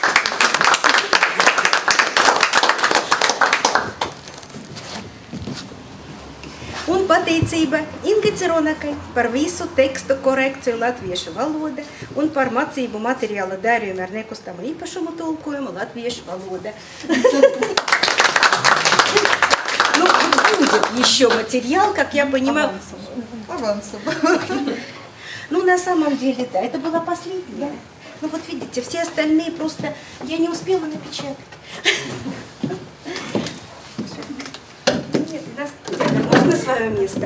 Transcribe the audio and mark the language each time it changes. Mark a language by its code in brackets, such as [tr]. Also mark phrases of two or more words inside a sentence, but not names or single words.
[lv] Un pateicība Ingai Cironakai par visu tekstu korekciju latviešu valoda un par mācību materiāla darījumu ar nekustamu īpašumu tulkojumu latviešu valoda. [ru] Ну, будет еще материал, как я понимаю. Авансом. Ну, на самом деле, да, это была последняя. Ну, вот видите, все остальные просто я не успела напечатать. На свое место.